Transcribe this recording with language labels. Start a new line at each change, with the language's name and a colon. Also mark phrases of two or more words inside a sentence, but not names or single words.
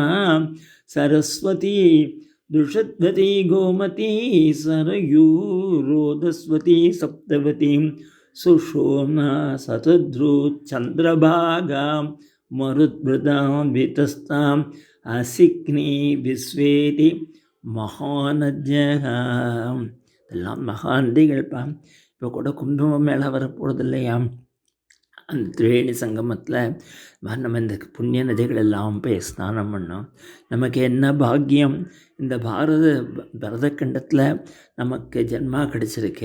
Sanskrit: सरस्वती दुषद्वती गोमती सरयू रोदस्वती सप्तवती सुषोम्ना शतद्रु चंद्रभागा मरुद्भृता वितस्ता असिग्नि विश्वेति महानद्यः.
Tamil: எல்லாம் மகாநதிகள்ப்பா. இப்போ கூட கும்பம் மேலே வரப்போகிறது இல்லையா? அந்த திரிவேணி சங்கமத்தில் நம்ம இந்த புண்ணிய நதிகள் எல்லாம் போய் ஸ்நானம் பண்ணோம். நமக்கு என்ன பாக்கியம்! இந்த பரதக்கண்டத்தில் நமக்கு ஜென்மா கிடச்சிருக்கு.